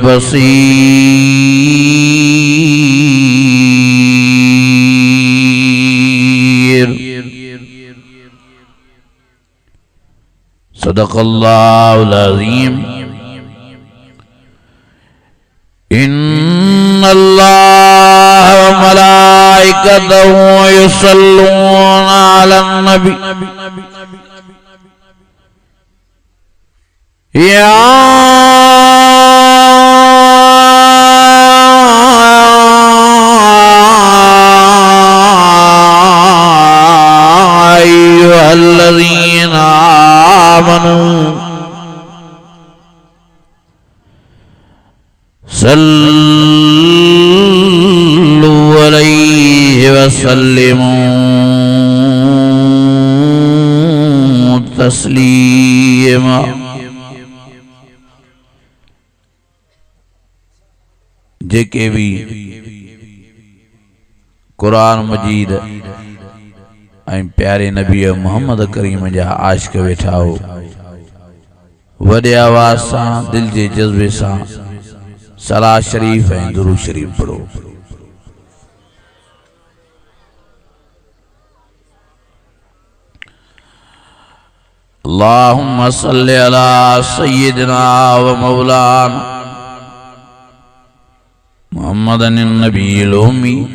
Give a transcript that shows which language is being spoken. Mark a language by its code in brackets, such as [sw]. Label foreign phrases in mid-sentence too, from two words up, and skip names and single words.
[ar] بصير صدق الله العظيم إن الله وملائكته يصلون على النبي या أيها الذين آمنوا صلوا عليه وسلموا تسليما. [sd] जेके भी कुरान मजीद ऐं प्यारे नबी मोहम्मद करीम जा आशिक़ वेठा हो, वॾे आवाज़ सां दिल जे जज़्बे सां सलाह शरीफ ऐं दुरूद शरीफ पढ़ो। [ar] اللهم صل على سيدنا ومولانا محمد النبي الأمي